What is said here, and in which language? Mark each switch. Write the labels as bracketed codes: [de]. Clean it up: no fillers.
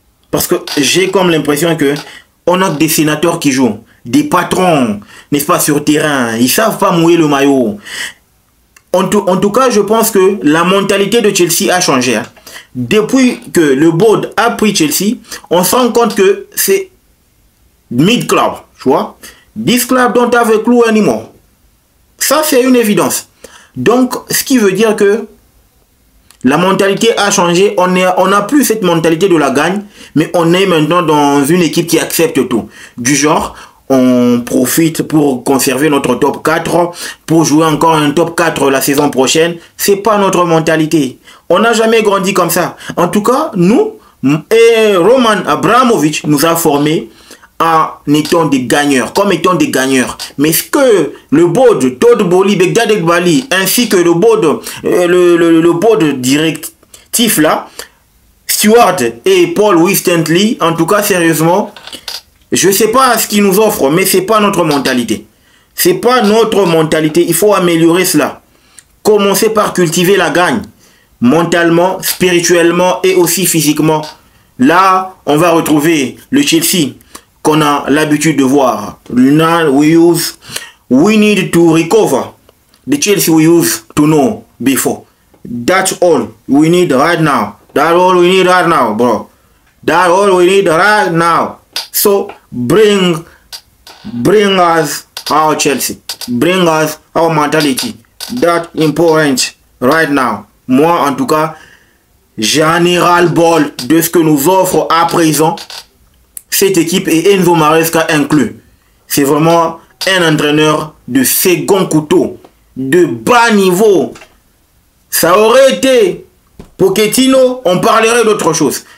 [fr] Parce que j'ai comme l'impression que on a des sénateurs qui jouent, des patrons, n'est-ce pas, sur terrain. Ils ne savent pas mouiller le maillot. En tout cas, je pense que la mentalité de Chelsea a changé. Hein. Depuis que le board a pris Chelsea, on se rend compte que c'est mid-club, tu vois. [en] This club don't have a clue anymore. [fr] Ça, c'est une évidence. Donc, ce qui veut dire que la mentalité a changé. On n'a plus cette mentalité de la gagne, mais on est maintenant dans une équipe qui accepte tout. Du genre, on profite pour conserver notre top 4, pour jouer encore un top 4 la saison prochaine. C'est pas notre mentalité. On n'a jamais grandi comme ça. En tout cas, nous, et Roman Abramovich nous a formés en étant des gagneurs, comme étant des gagneurs. Mais ce que le board, Todd Boehly, Begdad Eghbali, ainsi que le board, le board directif là, Stewart et Paul Wistantley, en tout cas sérieusement, je sais pas ce qu'ils nous offrent, mais c'est pas notre mentalité. C'est pas notre mentalité. Il faut améliorer cela. Commencer par cultiver la gagne, mentalement, spirituellement et aussi physiquement. Là, on va retrouver le Chelsea qu'on a l'habitude de voir. [en] Now we need to recover the Chelsea we used to know before. That's all we need right now. That's all we need right now, bro. That's all we need right now. So bring us our Chelsea. Bring us our mentality. That's important right now. [fr] Moi, en tout cas, j'en ai ras-le-bol de ce que nous offre à présent cette équipe et Enzo Maresca inclus. C'est vraiment un entraîneur de second couteau, de bas niveau. Ça aurait été Pochettino, on parlerait d'autre chose.